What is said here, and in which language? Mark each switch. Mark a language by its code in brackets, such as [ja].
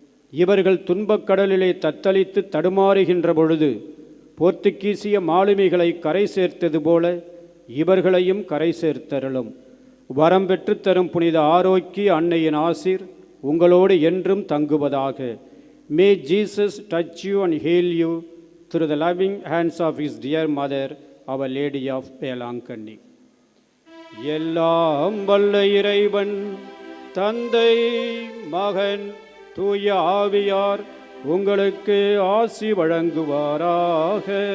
[ta] இவர்கள் துன்பக்கடலிலே தத்தளித்து தடுமாறுகின்ற பொழுது போர்த்துகீசிய மாலுமிகளை கரை சேர்த்தது போல இவர்களையும் கரை சேர்த்தருளும். வரம் பெற்று தரும் புனித ஆரோக்கிய அன்னையின் ஆசீர் உங்களோடு என்றும் தங்குவதாக. [en] May Jesus touch you and heal you through the loving hands of his dear mother, Our Lady of Velankanni. [ta] எல்லாம் வல்ல இறைவன் தந்தை, மகன், தூய ஆவியார் உங்களுக்கு ஆசி வழங்குவாராக.